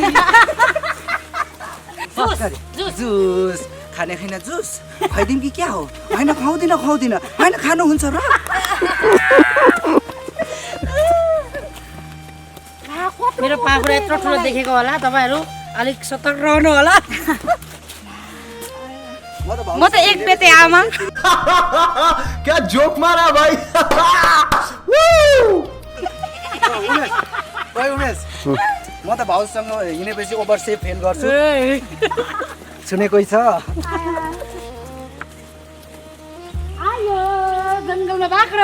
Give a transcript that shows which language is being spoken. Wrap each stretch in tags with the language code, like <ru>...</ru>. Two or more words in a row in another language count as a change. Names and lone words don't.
<ne>जुस खाने खैना जुस खुवाइदिउँ कि क्या हो? होइन खुवाउँदिनँ होइन खानुहुन्छ र? मेरो पाखुरा यत्रो ठुलो देखेको होला, तपाईँहरू अलिक सतर्क रहनु होला। म त एक बेटे आमा।</ne> <hi>क्या जोक मारा भाइ।</hi> <ne>उमेश म त भाउजसँग हिँडेपछि</ne> <en>over safe feel</en> <ne>गर्छु। सुनेकै छ। आयो जङ्गलमा बाख्रो</ne>